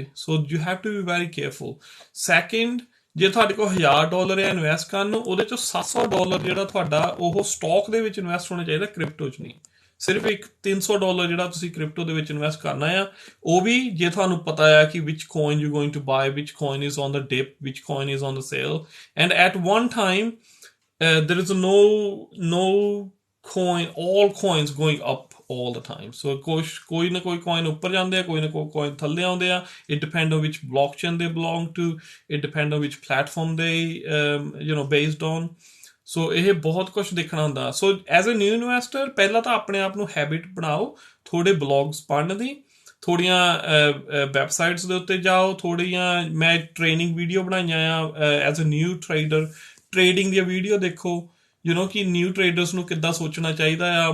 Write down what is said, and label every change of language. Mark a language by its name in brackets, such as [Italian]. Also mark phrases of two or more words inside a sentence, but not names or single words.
[English] so you have to be very careful. [Punjabi] ਸੈਕਿੰਡ, ਜੇ ਤੁਹਾਡੇ ਕੋਲ $1000 ਹੈ ਇਨਵੈਸਟ ਕਰਨ ਨੂੰ, ਉਹਦੇ 'ਚੋਂ $700 ਜਿਹੜਾ ਤੁਹਾਡਾ ਉਹ ਸਟਾਕ ਦੇ ਵਿੱਚ ਇਨਵੈਸਟ ਹੋਣਾ ਚਾਹੀਦਾ, ਕ੍ਰਿਪਟੋ 'ਚ ਨਹੀਂ। ਸਿਰਫ ਇੱਕ $300 ਜਿਹੜਾ ਤੁਸੀਂ ਕ੍ਰਿਪਟੋ ਦੇ ਵਿੱਚ ਇਨਵੈਸਟ ਕਰਨਾ ਆ, ਉਹ ਵੀ ਜੇ ਤੁਹਾਨੂੰ ਪਤਾ ਆ ਕਿ [English] which coin you're going to buy, which coin is on the dip, which coin is on the sale, and at one time there is no coin, all coins going up all the time. [Punjabi] So ਕੋਈ ਨਾ ਕੋਈ coin ਉੱਪਰ ਜਾਂਦੇ ਆ, ਕੋਈ ਨਾ ਕੋਈ coin ਥੱਲੇ ਆਉਂਦੇ ਆ. [English] It depends on which blockchain they belong to, it depends on which platform they based on. [Punjabi] ਸੋ ਇਹ ਬਹੁਤ ਕੁਛ ਦੇਖਣਾ ਹੁੰਦਾ। ਸੋ [English] as a new investor [Punjabi] ਪਹਿਲਾਂ ਤਾਂ ਆਪਣੇ ਆਪ ਨੂੰ ਹੈਬਿਟ ਬਣਾਓ ਥੋੜ੍ਹੇ ਬਲੌਗਸ ਪੜ੍ਹਨ ਦੀ, ਥੋੜ੍ਹੀਆਂ ਵੈਬਸਾਈਟਸ ਦੇ ਉੱਤੇ ਜਾਓ, ਥੋੜ੍ਹੀਆਂ ਮੈਂ [English] training video [Punjabi] ਬਣਾਈਆਂ ਆ [English] as a new trader, [Punjabi] ਟ੍ਰੇਡਿੰਗ ਦੀਆਂ ਵੀਡੀਓ ਦੇਖੋ, ਕਿ [English] new traders [Punjabi] ਨੂੰ ਕਿੱਦਾਂ ਸੋਚਣਾ ਚਾਹੀਦਾ ਆ।